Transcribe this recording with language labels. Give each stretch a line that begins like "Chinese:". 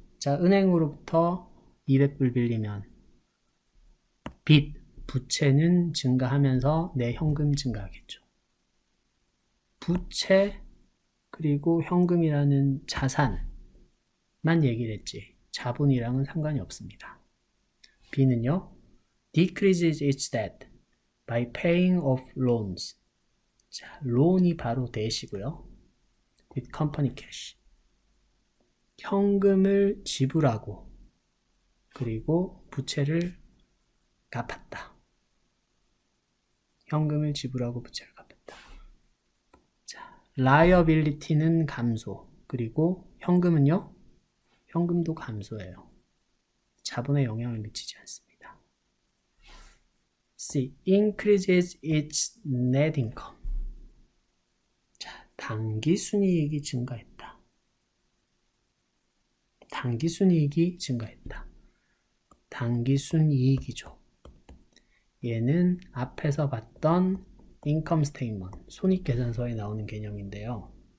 Korean: 자, 은행으로부터 200불 빌리면 빚, 부채는 증가하면서 내 현금 증가하겠죠. 부채 그리고 현금이라는 자산만 얘기를 했지 자본이랑은 상관이 없습니다. B는요,
English: decreases its debt by paying off loans.
Korean: 자, 론이 바로 대시고요.
English: with company cash.
Korean: 현금을 지불하고 그리고 부채를 갚았다. 현금을 지불하고 부채를 갚았다. 자, liability는 감소. 그리고 현금은요? 현금도 감소해요. 자본에 영향을 미치지 않습니다. C.
English: increases its net income.
Korean: 자, 당기순이익이 증가했다. 당기순이익이 증가했다. 당기순이익이죠. 얘는 앞에서 봤던 income statement, 손익계산서에 나오는 개념인데요.